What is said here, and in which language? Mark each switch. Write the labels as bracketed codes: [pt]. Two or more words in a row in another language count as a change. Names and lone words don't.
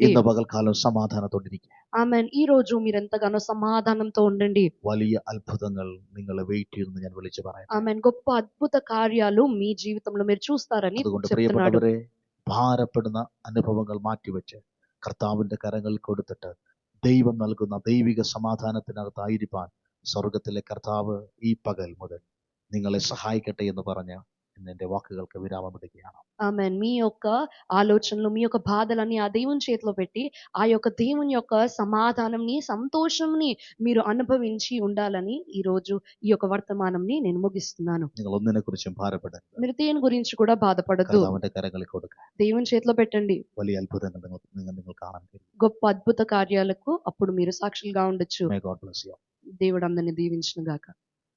[ml] ഇന്ന പകൽകാലം സമാധാനത്തോടിരിക്കുക. [te] ఆమేన్. ఈ రోజు మీరు ఎంతగానో సమాధానంతో ఉండండి. [ml] വലിയ അത്ഭുതങ്ങൾ നിങ്ങളെ വെയിറ്റ് ചെയ്യുന്നു ഞാൻ വിളിച്ചു പറയാം. [te] ఆమేన్. గొప్ప అద్భుత కార్యాలు మీ జీవితంలో మీరు చూస్తారని చెప్తున్నాడు. [ml] ഭാരപ്പെടുന്ന അനുഭവങ്ങൾ മാറ്റിവെച്ച് കർത്താവിന്റെ കരങ്ങളിൽ കൊടുത്തിട്ട് ദൈവം നൽകുന്ന ദൈവിക സമാധാനത്തിനകത്തായിരിക്കാൻ സ്വർഗത്തിലെ കർത്താവ് ഈ പകൽ മുതൽ നിങ്ങളെ സഹായിക്കട്ടെ എന്ന് പറഞ്ഞ് എന്റെ വാക്കുകൾക്ക് വിരാമമിടുകയാണ്. [te] ఆమేన్. మీ యొక్క ఆలోచనలు, మీ యొక్క బాధలని ఆ దేవుని చేతిలో పెట్టి ఆ యొక్క దేవుని యొక్క సమాధానంని, సంతోషంని మీరు అనుభవించి ఉండాలని ఈ రోజు ఈ యొక్క వర్తమానంని నేను ముగిస్తున్నాను. [ml] നിങ്ങൾ ഒന്നിനെ കുറിച്ചും ഭാരപ്പെടരുത്. [te] మీరు దేని గురించి కూడా బాధపడద్దు. [ml] കർത്താവിന്റെ കരങ്ങളിൽ കൊടുക്കുക. [te] దేవుని చేతిలో పెట్టండి. [ml] വലിയ അത്ഭുതങ്ങൾ നിങ്ങൾ കാണാൻ കഴിയും. [te] గొప్ప అద్భుత కార్యాలకు అప్పుడు మీరు సాక్షులుగా ఉండొచ్చు. [en] May God bless you. [te] దేవుడు అందరిని దీవించును గాక.